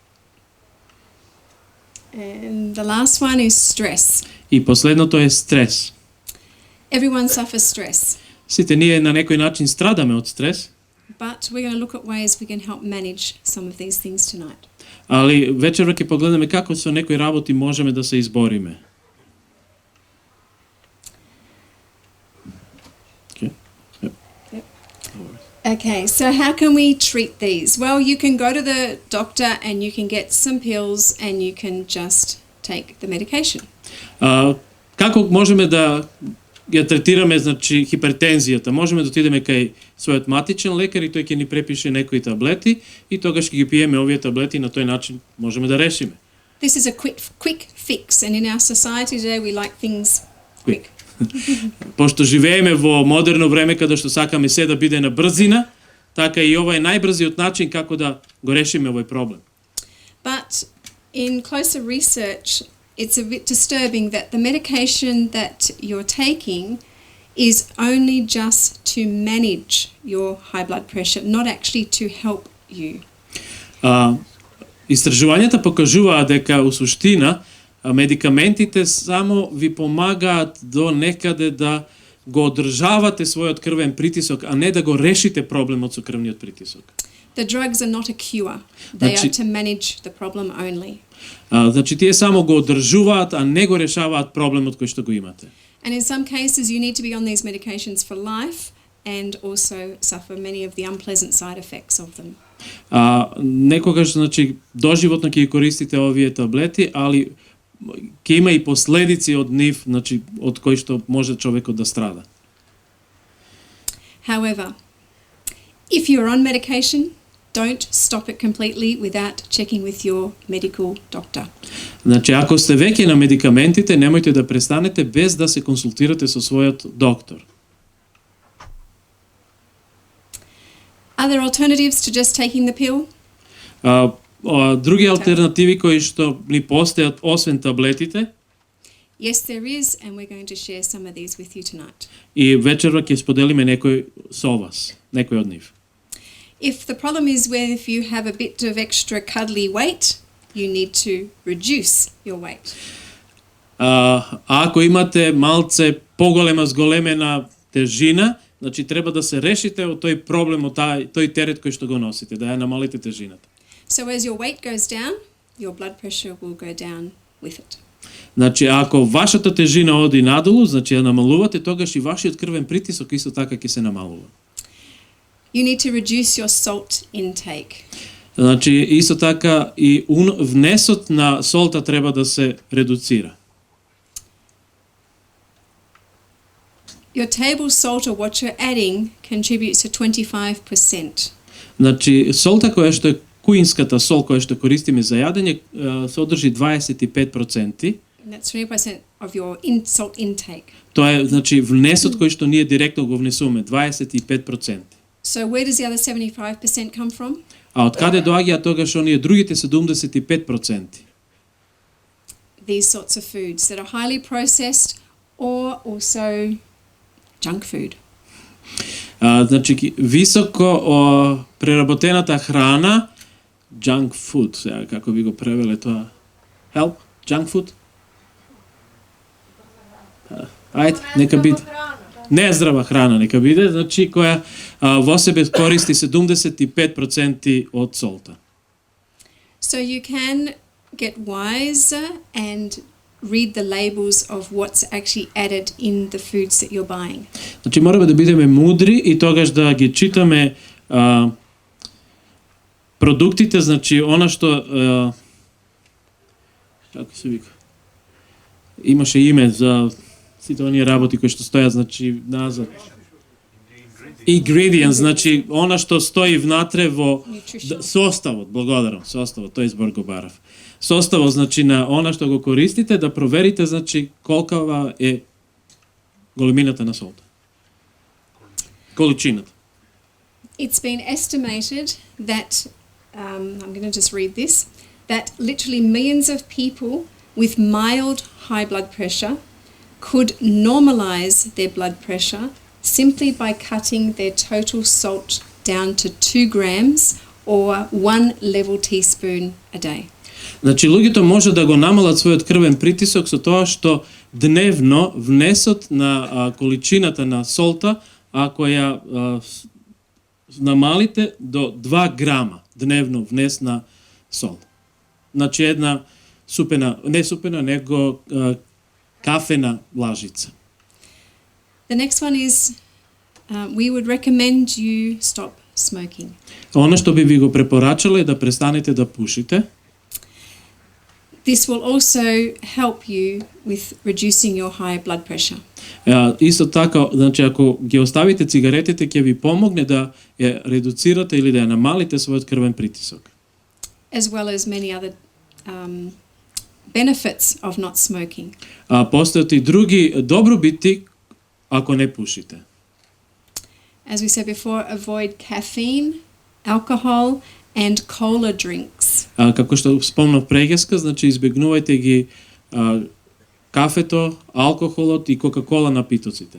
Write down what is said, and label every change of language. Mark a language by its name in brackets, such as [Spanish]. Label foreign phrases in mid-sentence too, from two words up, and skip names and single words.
[English] And the last one is stress. [Macedonian] И последното е стрес. [English] Everyone suffers stress. [Macedonian] Сите ние на некој начин страдаме од стрес. [English] But we're going to look at ways we can help manage some of these things tonight. [Macedonian] Али вечерва ќе погледнеме како со некои работи можеме да се избориме. [English] Okay, so how can we treat these? Well, you can go to the doctor and you can get some pills and you can just take the medication. [Macedonian] Како можеме да ја третираме, значи, хипертензијата? Можеме да отидеме кај својот матичен лекар и тој ќе ни препише некои таблети и тогаш ќе ги пиеме овие таблети и на тој начин можеме да решиме. [English] This is a quick fix, and in our society today we like things quick. [Macedonian] Пошто живееме во модерно време каде што сакаме се да биде на брзина, така и ова е најбрзиот начин како да го решиме овој проблем. [English] But in closer research, it's a bit disturbing that the medication that you're taking is only just to manage your high blood pressure, not actually to help you. [Macedonian] Истражувањата покажуваат дека у суштина медикаментите само ви помагаат до некаде да го одржавате својот крвен притисок, а не да го решите проблемот со крвниот притисок. [English] The drugs are not a cure. They are to manage the problem only. [Macedonian] Значи тие само го одржуваат, а не го решаваат проблемот кој што го имате. [English] And in some cases you need to be on these medications for life and also suffer many of the unpleasant side effects of them. [Macedonian] Некогаш, значи, доживотно ќе ги користите овие таблети, али ќе има и последици од нив, значи, од кои што може човекот да страда. [English] However, if you're on medication, don't stop it completely without checking with your medical doctor. [Macedonian] Значи, ако сте веќе на медикаментите, немојте да престанете без да се консултирате со својот доктор. [English] Are there alternatives to just taking the pill? [Macedonian] Други алтернативи кои што ни постојат освен таблетите? [English] Yes, there is, and we're going to share some of these with you tonight. [Macedonian] И вечерва ќе споделиме некој со вас, некој од нив. [English] If the problem is when if you have a bit of extra cuddly weight, you need to reduce your weight. [Macedonian] Ако имате малце поголема зголемена тежина, значи треба да се решите од тој проблем, од тој терет кој што го носите, да ја намалите тежината. [English] So as your weight goes down, your blood pressure will go down with it. [Macedonian] Значи ако вашата тежина оди надолу, значи ја намалувате, тогаш и вашиот крвен притисок исто така ќе се намалува. [English] You need to reduce your salt intake. [Macedonian] Значи исто така и внесот на солта треба да се редуцира. [English] Your table salt or what you're adding contributes to 25%. [Macedonian] Значи солта која што е куинската сол која што користиме за јадење содржи 25%. [English] And that's 20% of your salt intake. [Macedonian] Тоа е значи внесот кој што ние директно го внесуваме 25%. [English] So where does the other 75% come from? [Macedonian] А од каде доаѓаат тогаш оние другите 75%? [English] These sorts of foods that are highly processed or also junk food. [Macedonian] Значи високо преработената храна, [English] junk food, [Macedonian] сега како би го превеле тоа? [English] Help? Junk food? [Macedonian] Ајде, нека биде. Нездрава храна нека биде, значи која во себе користи 75% од солта. So you can get wiser and read the labels of what's actually added in the foods that you're buying. Значи мораме да бидеме мудри и тогаш да ги читаме продуктите, значи она што како се вика? Имаше име за сите оние работи кои што стојат, значи назад. Ingredients, значи она што стои внатре во составот, благодарам, составот, тој збор го барав. Составот, значи на она што го користите, да проверите, значи колкава е големината на солта. Количината. [English] It's been estimated that I'm going to just read this, that literally millions of people with mild high blood pressure could normalize their blood pressure simply by cutting their total salt down to 2 grams or 1 level teaspoon a day. [Macedonian] Значи луѓето може да го намалат својот крвен притисок со тоа што дневно внесот на количината на солта, ако ја намалите до 2 грама дневно внес на сол. Значи една супена, не супена, него кафена лажица. [English] The next one is we would recommend you stop smoking. [Macedonian] Она што би ви го препорачала е да престанете да пушите. [English] This will also help you with reducing your high blood pressure. [Macedonian] Исто така, значи ако ги оставите цигаретите, ќе ви помогне да ја редуцирате или да ја намалите својот крвен притисок. [English] As well as many other benefits of not smoking. [Macedonian] Постојат и други добробити ако не пушите. [English] as we said before, avoid caffeine, alcohol, and cola drinks. [Macedonian] Како што спомнав прегеска, значи избегнувајте ги кафето, алкохолот и кока-кола напитоците.